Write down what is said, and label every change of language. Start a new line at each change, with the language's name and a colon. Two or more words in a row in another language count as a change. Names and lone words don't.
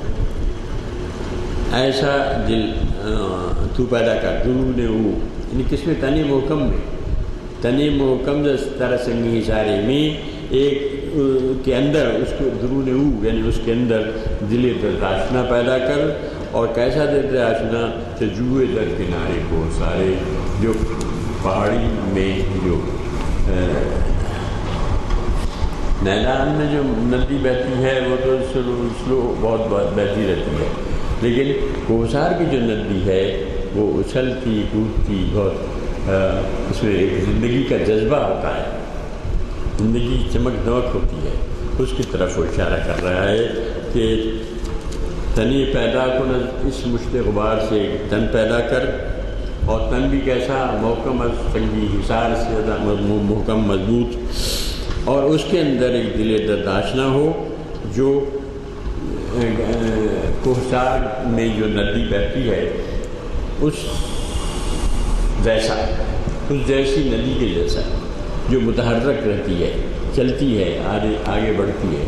Urdu: ایسا دل تو پیدا کر. درون او یعنی کس میں؟ تنی محکم میں. تنی محکم طرح سنگی حصارے میں ایک کے اندر اس کو درون او یعنی اس کے اندر دل درد آشنا پیدا کر. اور کیسا درد آشنا؟ چجوئے در کنارے کو سارے. جو پہاڑی میں جو میدان میں جو ندی بہتی ہے وہ تو سلو بہت بہتی رہتی ہے، لیکن کوسار کی جو ندی ہے وہ اچھلتی کودتی بہت. اس میں ایک زندگی کا جذبہ ہوتا ہے، زندگی چمک دمک ہوتی ہے. اس کی طرف وہ اشارہ کر رہا ہے کہ تنی پیدا کن اس مشت غبار سے تن پیدا کر. اور تن بھی کیسا؟ محکم از سنگی حصار سے زیادہ محکم مضبوط. اور اس کے اندر ایک دل درد آشنا ہو جو کوہسار میں جو ندی بہتی ہے اس جیسی ندی کے جیسا جو متحرک رہتی ہے، چلتی ہے، آگے بڑھتی ہے.